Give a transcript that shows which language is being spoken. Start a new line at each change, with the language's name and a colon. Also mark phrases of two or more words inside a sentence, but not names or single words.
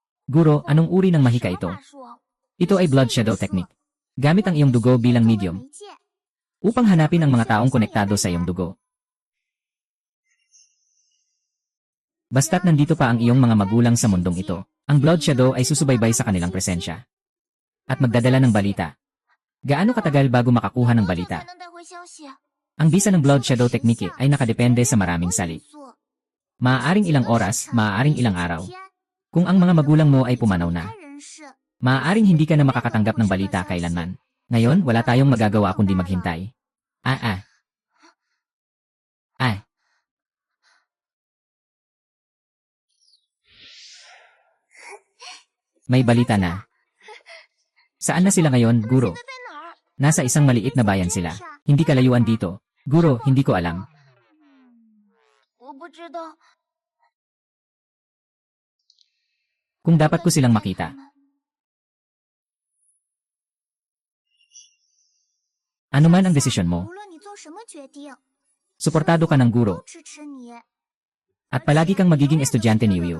Filipino: Guro, anong uri ng mahika ito?
Chinese: 什么法术？
Filipino: Ito ay
English: blood shadow technique.
Filipino: Gamit ang iyong dugo bilang
Chinese: 透过
Filipino: medium
Chinese: 媒介
Filipino: upang hanapin ang mga taong konektado sa iyong dugo. Basta't nandito pa ang iyong mga magulang sa mundong ito, ang
English: blood shadow
Filipino: ay susubaybay sa kanilang presensya. At magdadala ng balita. Gaano katagal bago makakuha ng
Chinese: 多久
Filipino: balita?
Chinese: 才能带回消息？
Filipino: Ang bisa ng
English: blood shadow technique
Filipino: ay nakadepende sa maraming salik.
Chinese: 因素
Filipino: Maaaring ilang oras, maaaring ilang araw. Kung ang mga magulang mo ay pumanaw na,
Chinese: 人士
Filipino: maaaring hindi ka na makakatanggap ng balita kailanman. Ngayon, wala tayong magagawa kundi maghintay. May balita na. Saan na sila ngayon, Guro?
Chinese: 在哪儿？
Filipino: Nasa isang maliit na bayan sila. Hindi kalayuan dito. Guro, hindi ko alam.
Chinese: 我不知道。
Filipino: Kung dapat ko silang makita. Ano man ang desisyon mo,
Chinese: 无论你做什么决定，
Filipino: suportado ka ng
Chinese: 都
Filipino: guro
Chinese: 支持你。
Filipino: at palagi kang magiging estudyante ni Yuyu.